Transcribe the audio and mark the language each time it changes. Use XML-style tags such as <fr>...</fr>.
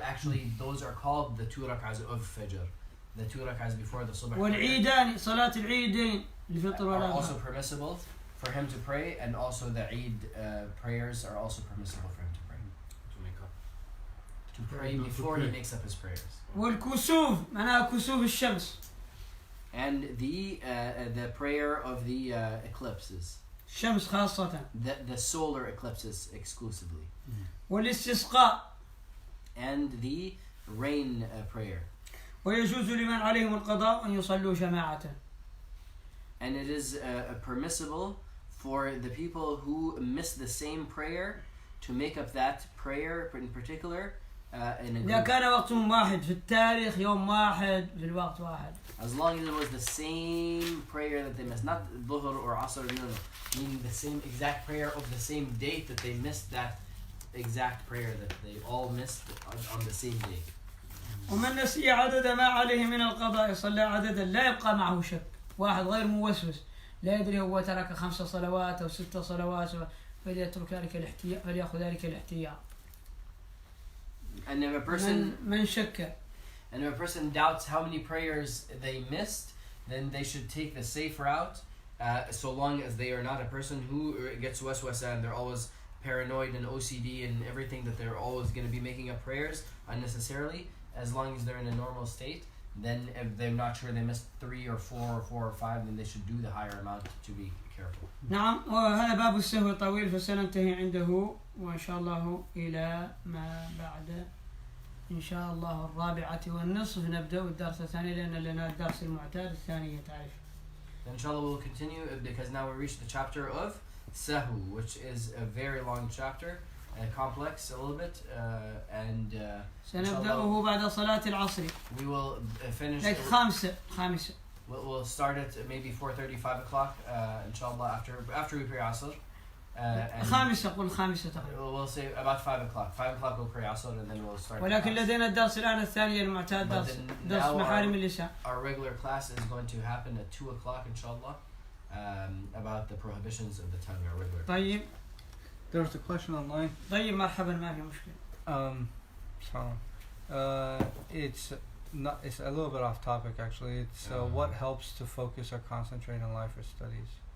<en>Actually, those are called the 2 rak'ahs of fajr. The 2 rak'ahs before the subh</en> <ar>والعيدان صلاة العيدين الفطر</ar> <en>are</en> <ar>والأضحى.</ar> <en>also permissible for him to pray, and also the Eid prayers are also permissible for him to pray. To pray before he makes up his prayers.</en> <ar>والكسوف معناها كسوف الشمس.</ar> <en>And the prayer of the eclipses.</en> <ar>الشمس خاصة.</ar> <en>The solar eclipses exclusively.</en> <ar>والاستسقاء.</ar> <en>And the rain prayer.</en> <ar>ويجوز لمن عليهم القضاء أن يصلوا جماعة.</ar> <en>And it is permissible for the people who miss the same prayer to make up that prayer in particular in a</en> <ar>إذا</ar> <en>group.</en> <ar>كان وقتهم واحد في التاريخ يوم واحد في الوقت واحد.</ar> <en>As long as it was the same prayer that they missed, not dhuhr or asr, meaning the same exact prayer of the same date that they missed, that exact prayer that they all missed on the same day.</en> <ar>ومن نسي عدد ما عليه من القضاء صلى عددا لا يبقى معه شك. واحد غير موسوس لا يدري هو ترك 5 صلوات أو 6 صلوات فليترك ذلك الاحتياط فليأخذ ذلك الاحتياط.</ar> <en>And if a person</en> <ar>من شك.</ar> <en>And if a person doubts how many prayers they missed, then they should take the safe route, so long as they are not a person who gets waswasa and they're always paranoid and OCD and everything, that they're always going to be making up prayers unnecessarily. As long as they're in a normal state, then if they're not sure they missed 3 or 4 or 4 or 5, then they should do the higher amount to be careful.</en> <ar>نعم وهذا باب السهو طويل فسننتهي عنده وإن شاء الله إلى ما بعد إن شاء الله 4:15 نبدأ الدرس الثاني لأن لنا الدرس المعتاد الثانية تعرف.</ar> <en>Inshallah, we'll continue because now we reached the chapter of Sahu, which is a very long chapter, complex a little bit, and</en> <ar>سنبدأه بعد صلاة العصر.</ar> <en>we will finish. Like خامسة. We'll start at maybe 4:30, 5 o'clock, inshallah, after we pray Asr.</en> <ar>خامسة قل خامسة تقريبا.</ar> <en>We'll say about 5 o'clock. 5 o'clock we'll pray Asr and then we'll start.</en> <ar>ولكن لدينا الدرس الآن الثاني المعتاد درس محارم اللسان.</ar> <en>Our regular class is going to happen at 2 o'clock, inshallah, about the prohibitions of the tongue. Our regular.</en> <ar>طيب.</ar> <en>There was a question online.</en> <ar>طيب مرحبا ما في مشكلة.</ar> <en>It's a little bit off topic actually. It's what helps to focus or concentrate on life or studies.</en>